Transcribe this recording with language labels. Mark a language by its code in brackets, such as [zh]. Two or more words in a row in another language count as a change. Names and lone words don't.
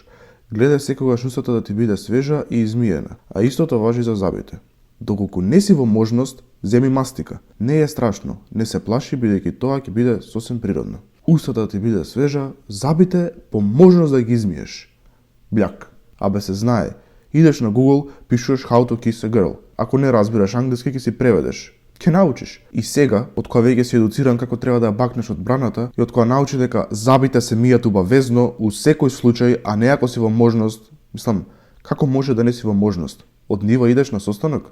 [mk] Гледај секогаш устата да ти биде свежа и измиена, а истото важи за зъбите. Доколку не си во можност, земи мастика. Не е страшно, не се плаши бидејќи тоа ќе биде сосем природно. Устата да ти биде свежа, зъбите по можност да ги измиеш. Бљак. Абе се знае. Идеш на Google, пишуваш [en] how to kiss a girl. [mk] Ако не разбираш англиски, ќе си преведеш. Ќе научиш. И сега, од кога веќе си едуциран како треба да ја бакнеш од браната и од кога научи дека зъбите се мијат убавезно у секој случај, а не ако си во можност, мислам, како може да не си во можност? Од нива идеш на состанок?